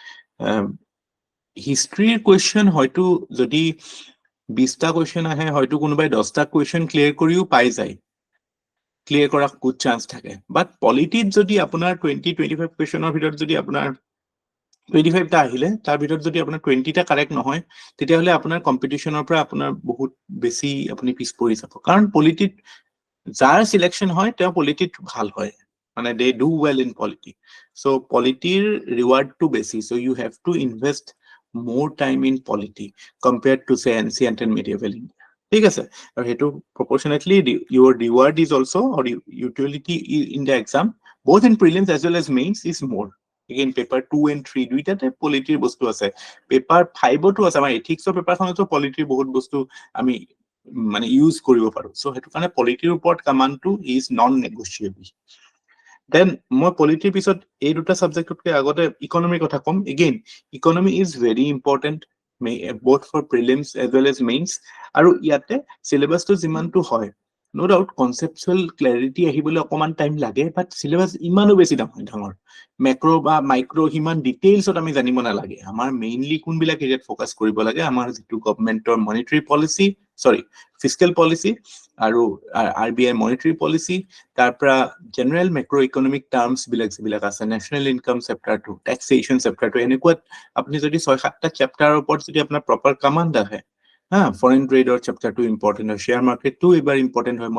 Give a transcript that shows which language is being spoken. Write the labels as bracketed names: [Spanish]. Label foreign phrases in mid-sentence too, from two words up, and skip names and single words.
[Assamese] হিষ্ট্ৰীৰ কোৱেশ্চন হয়তো যদি 20টা কোৱেশ্চন আহে হয়তো কোনোবাই 10টা কোৱেশ্চন ক্লিয়াৰ কৰিও পাই যায় ক্লিয়াৰ কৰা [English] good chance [Assamese] থাকে বাট পলিটিত যদি আপোনাৰ 20-25 কোৱেশ্চনৰ ভিতৰত যদি আপোনাৰ 25টা আহিলে তাৰ ভিতৰত যদি আপোনাৰ 20টা কাৰেক্ট নহয় তেতিয়া হলে আপোনাৰ কম্পিটিশনৰ পৰা আপোনাৰ বহুত বেছি আপুনি পিছ পৰি যাব কাৰণ পলিটিত যাৰ সিলেকশন হয় তেওঁ পলিটিত ভাল হয় মানে [English] they do well in polity so [Assamese] পলিটিৰ ৰিৱাৰ্ডটো বেছি [English] so you have to invest more time in polity compared to say ancient and medieval India [Assamese] ঠিক আছে আৰু হেতু [English] proportionately your reward is also or utility in the exam both in prelims as well as mains is more again paper 2 and 3 [Assamese] দুইটাতে পলিটিৰ বস্তু আছে পেপাৰ 5 তো আছে আমাৰ এথিক্সৰ পেপাৰখনতো পলিটিৰ বহুত বস্তু আমি মানে ইউজ কৰিব পাৰো সো হেতু কাৰণে পলিটিৰ ওপৰত কমান্ডটো [English] is non negotiable [Assamese] দেন মই পলিটিৰ পিছত এই দুটা সাবজেক্টতকে আগতে ইকোনমিৰ কথা কম [English] again economy is very important both for prelims as well as mains [Assamese] আৰু ইয়াতে সিলেবাসটো যিমানটো হয় [English] no doubt conceptual clarity [Assamese] আহিবলৈ অকণমান টাইম লাগে, বাট চিলেবাছ ইমানো বেছি ডাঙৰ মেক্ৰ' বা মাইক্ৰ' সিমান ডিটেইলছত আমি জানিব নালাগে। আমাৰ মেইনলি কোনবিলাক এৰিয়াত ফ'কাছ কৰিব লাগে, আমাৰ যিটো গভমেণ্টৰ [English] monetary policy, fiscal policy [Assamese] আৰু RBI [English] monetary policy, [Assamese] তাৰ পৰা [English] general macro economic terms [Assamese] বিলাক যিবিলাক আছে, [English] national income chapter, taxation chapter, [Assamese] এনেকুৱা আপুনি যদি 6-7টা চেপ্টাৰৰ ওপৰত যদি আপোনাৰ [English] proper command [Assamese] আহে, [English] foreign trade [Assamese] চেপ্টাৰটো ইম্পৰ্টেণ্ট হয়, [English] share market [Assamese] এইবাৰ ইম্পৰ্টেণ্ট হয়।